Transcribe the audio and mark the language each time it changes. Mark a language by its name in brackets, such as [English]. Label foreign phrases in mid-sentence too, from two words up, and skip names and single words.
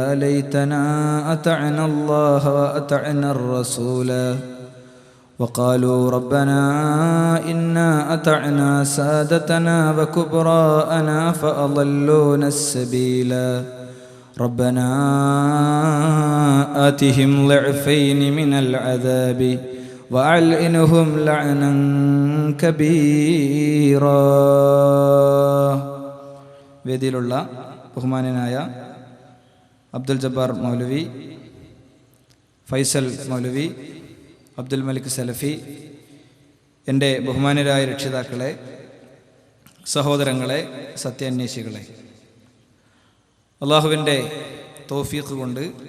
[Arabic] ليتنا أطعنا الله وأطعنا الرسول وقالوا ربنا إنا أطعنا سادتنا وكبراءنا فأضلونا السبيل ربنا آتهم ضعفين من العذاب وألعنهم لعنا كبيرا. [Malayalam] വേദിയിലുള്ള ബഹുമാനനായ അബ്ദുൽ ജബ്ബാർ മൗലവി, ഫൈസൽ മൗലവി, അബ്ദുൽ മലിക് സലഫി, എൻ്റെ ബഹുമാനരായ രക്ഷിതാക്കളെ, സഹോദരങ്ങളെ, സത്യാന്വേഷികളെ, അള്ളാഹുവിൻ്റെ തൗഫീഖ് കൊണ്ട്